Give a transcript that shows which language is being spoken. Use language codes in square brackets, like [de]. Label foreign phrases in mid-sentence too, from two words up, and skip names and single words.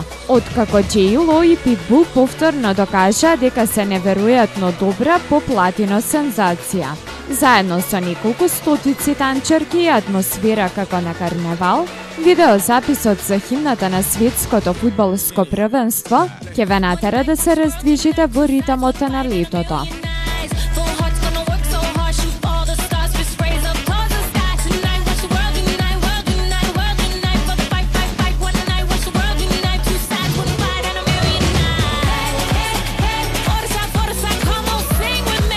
[mk] Откако J-Lo и Pitbull повторно докажа дека се неверојатно добра поп-латино сензација. Заедно со неколку стотици танчерки и атмосфера како на карневал, видеозаписот за химната на светското фудбалско првенство ќе ве натера да се раздвижите во ритамот на летото. [en] Full hearts gonna work so hard, shoot all the stars, fist raise up towards the sky. Tonight, watch the world unite, world unite, world unite. For the fight, fight, fight, one night, watch the world unite. Two sides, one fight, and a million nights. Hey, hey, for the side, come on, sing with me.